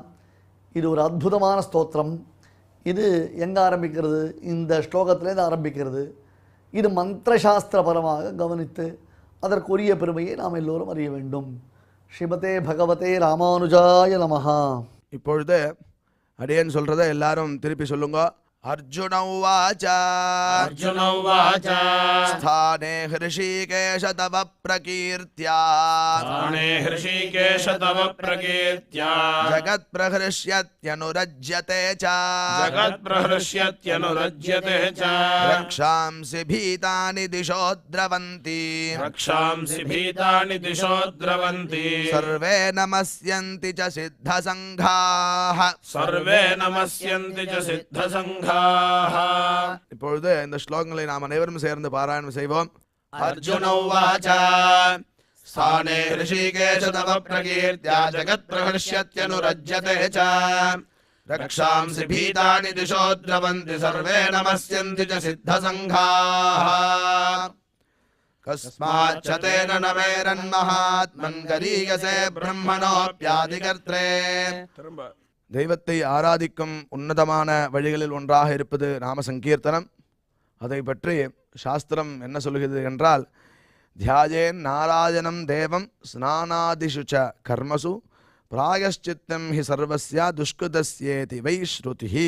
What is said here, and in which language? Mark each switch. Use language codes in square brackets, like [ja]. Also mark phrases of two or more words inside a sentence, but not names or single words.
[ta] இது ஒரு அற்புதமான ஸ்தோத்திரம். இது எங்கே ஆரம்பிக்கிறது? இந்த ஸ்லோகத்திலேருந்து ஆரம்பிக்கிறது. இது மந்திரசாஸ்திரபரமாக கவனித்து அதற்குரிய பெருமையை நாம் எல்லோரும் அறிய வேண்டும். [sa] श्रीमते भगवते रामानुजाय नमः. [ta] இப்பொழுது அடியேன் சொல்றதை எல்லாரும் திருப்பி சொல்லுங்க. [sa] अर्जुन उवाच अर्जुन उवाच स्थाने हृषीकेश तव प्रकीर्त्या स्थाने हृषीकेश तव प्रकीर्त्या जगत्प्रहृष्यत्यनुरज्यते च जगत्प्रहृष्यत्यनुरज्यते च रक्षांसि भीतानि दिशो द्रवन्ति रक्षांसि भीतानि दिशो द्रवन्ति सर्वे नमस्यन्ति च सिद्धसङ्घाः सर्वे नमस्यन्ति च सिद्धसङ्घाः. இப்பொழுது இந்த ஸ்லோகங்களை நாம் அனைவரும் சேர்ந்து பாராயணம் செய்வோம். अर्जुन उवाच स्थाने हृषीकेश तव प्रकीर्त्या जगत्प्रहृष्यत्यनुरज्यते च रक्षांसि भीतानि दिशो द्रवन्ति सर्वे नमस्यन्ति च सिद्धसङ्घाः. कस्माच्च तेन न मेरन्महात्मन् गरीयसे ब्रह्मणोऽप्यादिकर्त्रे. [ta] தெய்வத்தை ஆராதிக்கும் உன்னதமான வழிகளில் ஒன்றாக இருப்பது நாம சங்கீர்த்தனம். அதை பற்றி சாஸ்திரம் என்ன சொல்கிறது என்றால், [sa] ध्यायेत् नारायणं देवं स्नानादिषु च कर्मसु प्रायश्चित्तं हि सर्वस्य दुष्कृतस्येति वै श्रुतिः.